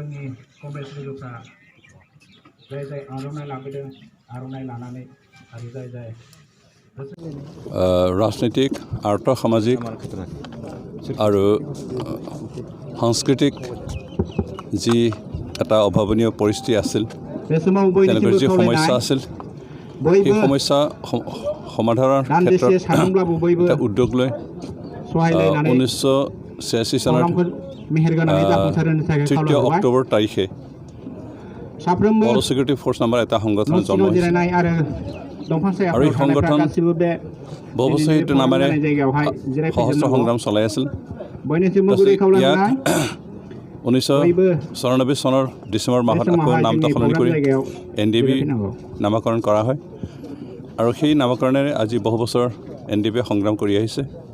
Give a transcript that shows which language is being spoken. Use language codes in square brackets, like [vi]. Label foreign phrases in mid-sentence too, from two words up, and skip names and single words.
[brx] कमरेड लोगोफ्रा जाय जाय आर'नाइ लाबोदों आर'नाइ लानानै आरो जाय जाय [as] ৰাজনৈতিক আৰ্থ সামাজিক আৰু সাংস্কৃতিক যি এটা অভাৱনীয় পৰিস্থিতি আছিল তেওঁলোকৰ যি সমস্যা আছিল সেই সমস্যা সমাধানৰ ক্ষেত্ৰত এটা উদ্যোগ লৈ 1986 চনৰ 3 অক্টোবৰ তাৰিখে বড়ো ছিকিউৰিটি ফ'ৰ্চ নামৰ এটা সংগঠনৰ জন্ম হৈছিল আৰু এই সংগঠন বহু বছৰ সেইটো নামেৰে সহস্ৰ সংগ্ৰাম চলাই আছিল ইয়াক 1994 চনৰ ডিচেম্বৰ মাহত আকৌ নামটো সলনি কৰি NDP নামকৰণ কৰা হয় আৰু সেই নামকৰণেৰে আজি বহু বছৰ NDP সংগ্ৰাম কৰি আহিছে